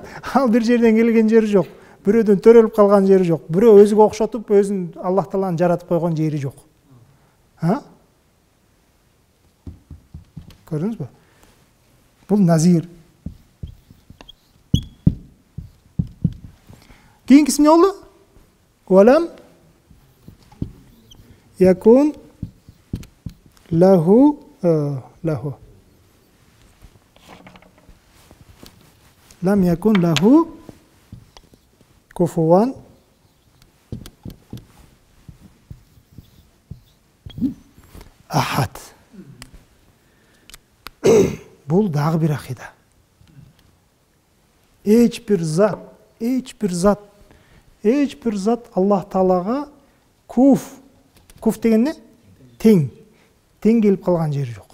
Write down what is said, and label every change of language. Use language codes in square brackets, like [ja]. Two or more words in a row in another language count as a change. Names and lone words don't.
[ky] Ал бир жерден келген жери жок. Бирөөдөн төрөлүп калган жери жок. Бирөө өзүгө окшотуп, өзүн Аллах Тааланы жаратып койгон жери жок. Көрдүңүзбү? Бул назир. Кийинкиси эмне болду? [ar] ولم يكن له لم يكن له كفوا أحد. [ky] Бул дагы бир акыйда. Эч бир зат Аллах Таалага куф деген не? Тең келип калган жери жок.